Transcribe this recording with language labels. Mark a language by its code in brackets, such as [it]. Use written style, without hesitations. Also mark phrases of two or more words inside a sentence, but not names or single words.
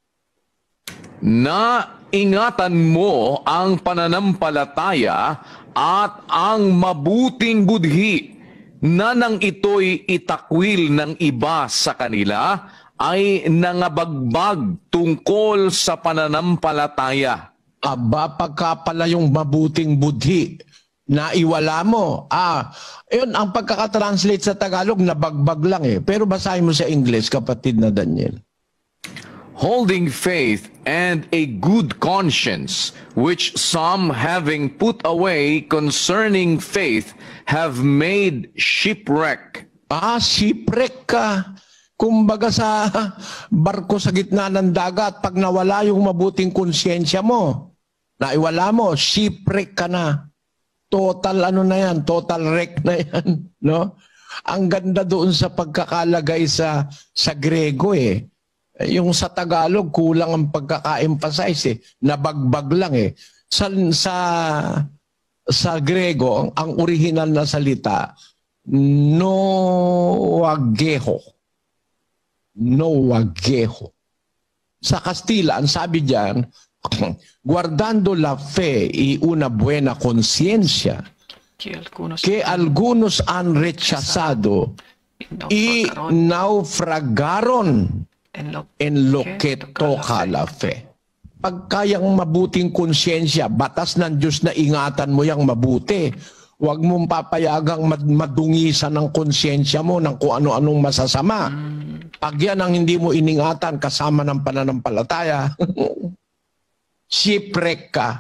[tl] Na ingatan mo ang pananampalataya at ang mabuting budhi na nang ito'y itakwil ng iba sa kanila ay nangabagbag tungkol sa pananampalataya. Aba, pagka pala yung mabuting budhi, naiwala mo. Yun, ang pagkakatranslate sa Tagalog, nabagbag lang eh. Pero basahin mo sa English, kapatid na Daniel. [en] Holding faith and a good conscience, which some having put away concerning faith have made shipwreck. [tl] Shipwreck ka. Kumbaga sa barko sa gitna ng dagat, pag nawala yung mabuting konsyensya mo, naiwala mo, shipwreck ka na. Total na yan, [en] total wreck [tl] na yan. No? Ang ganda doon sa pagkakalagay sa Grego eh. Yung sa Tagalog, kulang ang pagkaka-emphasize eh. Nabagbag lang eh. Sa Grego, ang original na salita, noageho. Noageho. Sa Kastila, ang sabi diyan, [es] guardando la fe y una buena conciencia que algunos han rechazado y naufragaron en lo que toca la fe. [tl] Pag kayang mabuting konsyensya, batas ng Diyos na ingatan mo yang mabuti. Huwag mong papayagang madungisan ng konsyensya mo ng kung ano-anong masasama. Pag yan ang hindi mo iningatan kasama ng pananampalataya, shipwreck ka.